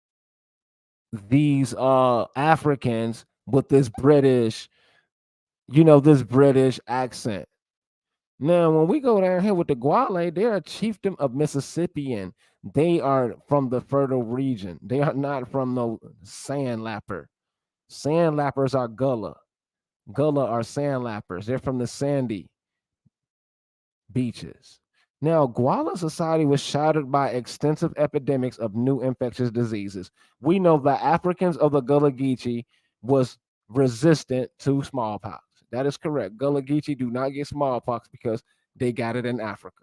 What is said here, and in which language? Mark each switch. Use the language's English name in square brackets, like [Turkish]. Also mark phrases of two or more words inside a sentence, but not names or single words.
[English] These Africans with this British, this British accent. Now, when we go down here with the Gullah, they're a chieftain of Mississippian. They are from the fertile region. They are not from no sandlapper. Sandlappers are Gullah. Gullah are sandlappers. They're from the sandy beaches. Now, Gullah society was shattered by extensive epidemics of new infectious diseases. We know the Africans of the Gullah Geechee was resistant to smallpox. That is correct. Gullah Geechee do not get smallpox because they got it in Africa.